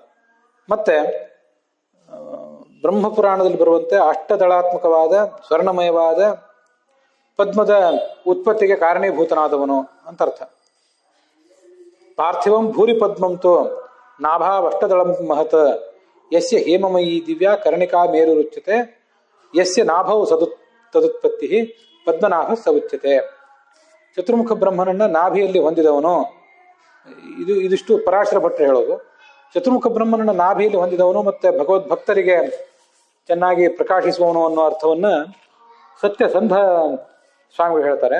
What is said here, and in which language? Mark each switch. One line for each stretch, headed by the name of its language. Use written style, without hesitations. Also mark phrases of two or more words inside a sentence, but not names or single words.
Kannada: ಮತ್ತೆ ಬ್ರಹ್ಮಪುರಾಣದಲ್ಲಿ ಬರುವಂತೆ ಅಷ್ಟದಳಾತ್ಮಕವಾದ ಸ್ವರ್ಣಮಯವಾದ ಪದ್ಮದ ಉತ್ಪತ್ತಿಗೆ ಕಾರಣೀಭೂತನಾದವನು ಅಂತ ಅರ್ಥ.
Sanskrit: ಪಾರ್ಥಿವಂ ಭೂರಿ ಪದ್ಮಂತೋ ನಾಭಾವಷ್ಟದಳಂ ಮಹತ್ ಯಸ್ಯ ಹೇಮಮಯೀ ದಿವ್ಯಾ ಕರ್ಣಿಕಾ ಮೇರು ರುಚ್ಯತೆ ಯಸ್ಯ ನಾಭವು ತದುತ್ಪತ್ತಿ ಪದ್ಮನಾಭ ಸ ಉಚ್ಯತೆ.
Kannada: ಚತುರ್ಮುಖ ಬ್ರಹ್ಮನನ್ನ ನಾಭಿಯಲ್ಲಿ ಹೊಂದಿದವನು. ಇದಿಷ್ಟು ಪರಾಶರ ಭಟ್ರು ಹೇಳೋದು. ಚತುರ್ಮುಖ ಬ್ರಹ್ಮನನ್ನ ನಾಭಿಯಲ್ಲಿ ಹೊಂದಿದವನು ಮತ್ತೆ ಭಗವದ್ಭಕ್ತರಿಗೆ ಚೆನ್ನಾಗಿ ಪ್ರಕಾಶಿಸುವವನು ಅನ್ನೋ ಅರ್ಥವನ್ನ ಸತ್ಯಸಂಧ ಸ್ವಾಮಿಗಳು ಹೇಳ್ತಾರೆ.